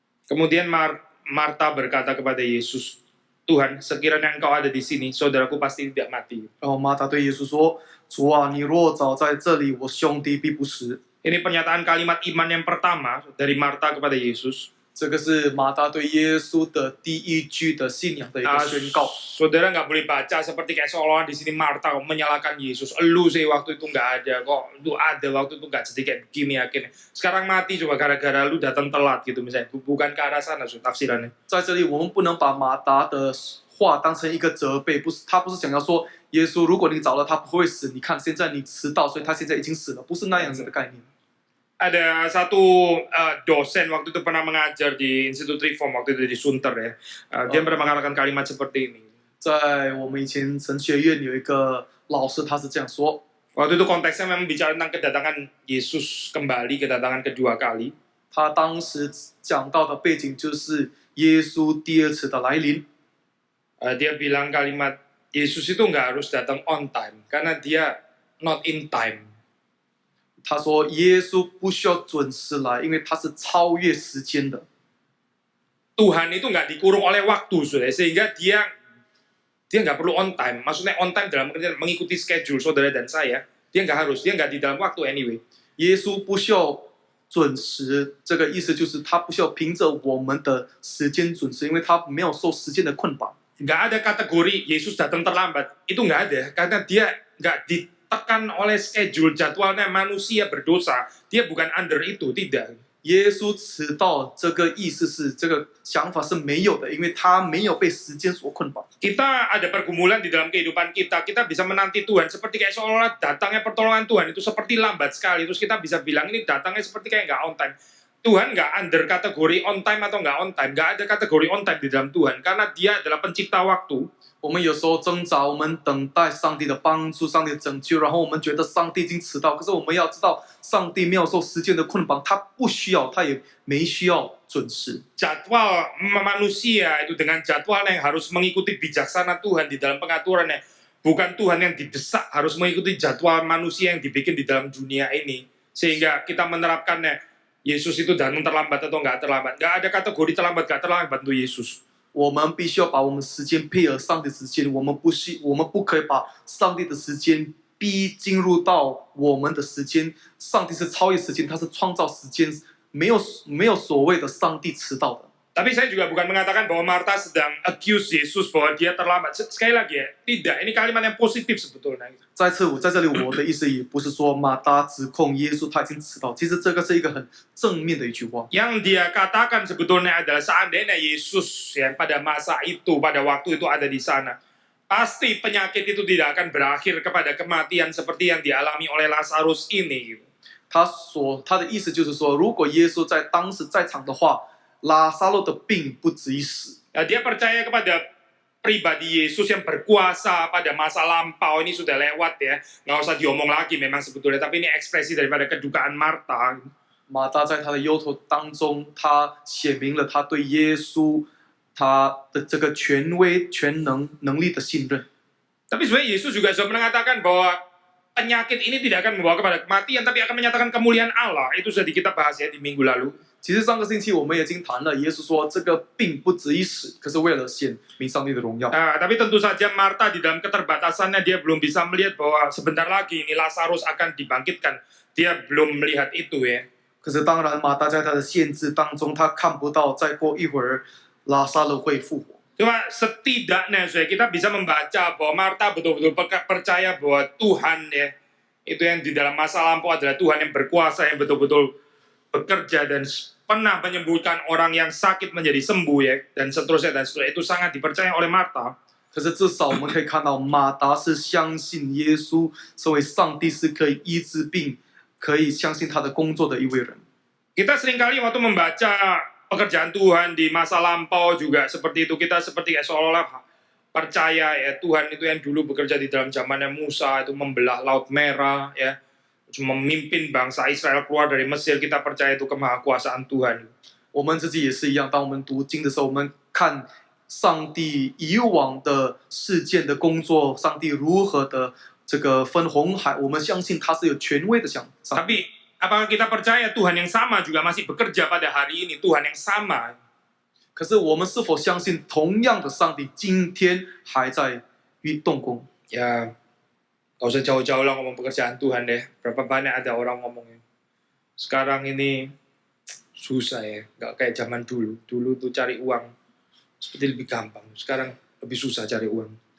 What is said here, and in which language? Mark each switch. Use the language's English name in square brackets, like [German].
[Indonesian] Kemudian Marta berkata kepada Yesus, Tuhan, sekiranya engkau ada di sini, saudaraku pasti tidak mati. [Chinese] 然后马大对耶稣说：“主啊，你若早在这里，我兄弟必不死。” [Indonesian] Ini pernyataan kalimat iman yang pertama dari Marta kepada Yesus. [Chinese] 这个是马大对耶稣的第一句的信仰的一个宣告。 [Indonesian] Saudara nggak boleh baca seperti kayak seolah-olah di sini Marta menyalahkan Yesus. Elu sih waktu itu nggak ada kok, lu ada waktu itu nggak jadi kayak begini yakin. Sekarang mati coba gara-gara lu datang telat gitu misalnya. Bukan ke arah sana tafsirannya. [Chinese] 在这里，我们不能把马达的话当成一个责备，他不是想要说耶稣，如果你早了，他不会死。你看现在你迟到，所以他现在已经死了，不是那样子的概念。 [Indonesian] Ada satu dosen waktu itu pernah mengajar di Institut Reform waktu itu di Sunter ya. Dia pernah mengatakan kalimat seperti ini. [Chinese] 在我们以前神学院有一个老师，他是这样说。 [Indonesian] Waktu itu konteksnya memang bicara tentang kedatangan Yesus kembali, kedatangan kedua kali. [Chinese] 他当时讲到的背景就是耶稣第二次的来临。 [Indonesian] Dia bilang kalimat Yesus itu nggak harus datang [English] on time [Indonesian] karena dia [English] not in time. [Chinese] 他说耶稣不需要准时来，因为他是超越时间的。 [Indonesian] Tuhan itu nggak dikurung oleh waktu, saudara, sehingga dia nggak perlu [English] on time. [Indonesian] Maksudnya [English] on time [Indonesian] dalam artian mengikuti schedule saudara dan saya. Dia nggak harus, dia nggak di dalam waktu anyway. [Chinese] 耶稣不需要准时，这个意思就是他不需要凭着我们的时间准时，因为他没有受时间的捆绑。 [Indonesian] Nggak ada kategori Yesus datang terlambat. Itu nggak ada, karena dia nggak ditekan oleh schedule jadwalnya manusia berdosa. Dia bukan under itu, tidak. [Chinese] 耶稣迟到这个意思是这个想法是没有的，因为他没有被时间所捆绑。 [Indonesian] Kita ada pergumulan di dalam kehidupan kita. Kita bisa menanti Tuhan seperti kayak seolah-olah datangnya pertolongan Tuhan itu seperti lambat sekali. Terus kita bisa bilang ini datangnya seperti kayak nggak [English] on time. [Indonesian] Tuhan nggak under kategori on time atau nggak on time. Nggak ada kategori on time di dalam Tuhan. Karena dia adalah pencipta waktu. [Chinese] 我们有时候挣扎，我们等待上帝的帮助、上帝的拯救，然后我们觉得上帝已经迟到。可是我们要知道，上帝没有受时间的捆绑，他不需要，他也没需要准时。 [Indonesian] Jadwal manusia itu dengan jadwal yang harus mengikuti bijaksana Tuhan di dalam pengaturannya. Bukan Tuhan yang didesak harus mengikuti jadwal manusia yang dibikin di dalam dunia ini. Sehingga kita menerapkannya, Yesus itu datang terlambat atau nggak terlambat. Nggak ada kategori terlambat, nggak terlambat untuk Yesus. [Chinese] 我们必须要把我们时间配合上帝的时间，我们不可以把上帝的时间逼进入到我们的时间。上帝是超越时间，他是创造时间，没有所谓的上帝迟到的。 [Indonesian] Tapi saya juga bukan mengatakan bahwa Marta sedang accuse Yesus bahwa dia terlambat. Sekali lagi ya, tidak. Ini kalimat yang positif sebetulnya. [Chinese] 在这里我的意思也不是说马达指控耶稣他已经迟到，其实这个是一个很正面的一句话。 [Indonesian] Yang dia katakan sebetulnya adalah seandainya Yesus yang pada masa itu, pada waktu itu ada di sana, pasti penyakit itu tidak akan berakhir kepada kematian seperti yang dialami oleh Lazarus ini. [Chinese] 他的意思就是说，如果耶稣在当时在场的话，拉撒路的病不止于死。 [Indonesian] Dia percaya kepada pribadi Yesus yang berkuasa pada masa lampau. Ini sudah lewat ya, nggak usah diomong lagi memang sebetulnya. Tapi ini ekspresi daripada kedukaan Marta. [Chinese] 马大在他的忧愁当中，他写明了他对耶稣他的这个权威、能力的信任。 [Indonesian] Tapi sebenarnya Yesus juga sudah mengatakan bahwa penyakit ini tidak akan membawa kepada kematian, tapi akan menyatakan kemuliaan Allah. Itu sudah kita bahas ya di minggu lalu. [Chinese] 其实上个星期我们已经谈了，耶稣说这个病不止于死，可是为了显明上帝的荣耀。 [Indonesian] Tapi tentu saja Marta di dalam keterbatasannya dia belum bisa melihat bahwa sebentar lagi ini Lazarus akan dibangkitkan. Dia belum melihat itu ya. [Chinese] 可是当然，马大在他的限制当中，他看不到再过一会儿拉撒勒会复活。 [Indonesian] Cuma setidaknya kita bisa membaca bahwa Marta betul-betul percaya bahwa Tuhan ya, itu yang di dalam masa lampau adalah Tuhan yang berkuasa, yang betul-betul bekerja dan pernah menyembuhkan orang yang sakit menjadi sembuh ya, dan seterusnya dan seterusnya. Itu sangat dipercaya oleh Marta. [Chinese] 可是至少我们可以看到，马达是相信耶稣身为上帝是可以医治病，可以相信他的工作的一位人。 [Indonesian] Kita seringkali waktu membaca pekerjaan Tuhan di masa lampau juga seperti itu. Kita seperti seolah-olah percaya ya Tuhan itu yang dulu bekerja di dalam zamannya Musa itu membelah Laut Merah ya, memimpin bangsa Israel keluar dari Mesir. Kita percaya itu kemahakuasaan Tuhan. [Chinese] 我们自己也是一样，当我们读经的时候，我们看上帝以往的事件的工作，上帝如何的这个分红海，我们相信他是有权威的上帝。 [Indonesian] Tapi apakah kita percaya Tuhan yang sama juga masih bekerja pada hari ini? Tuhan yang sama. [Chinese] 可是我们是否相信同样的上帝今天还在动工？ [Indonesian] Ya, gak usah jauh-jauh lah ngomong pekerjaan Tuhan deh. Berapa banyak ada orang ngomongnya. Sekarang ini susah ya, gak kayak zaman dulu. Dulu tuh cari uang seperti lebih gampang. Sekarang lebih susah cari uang.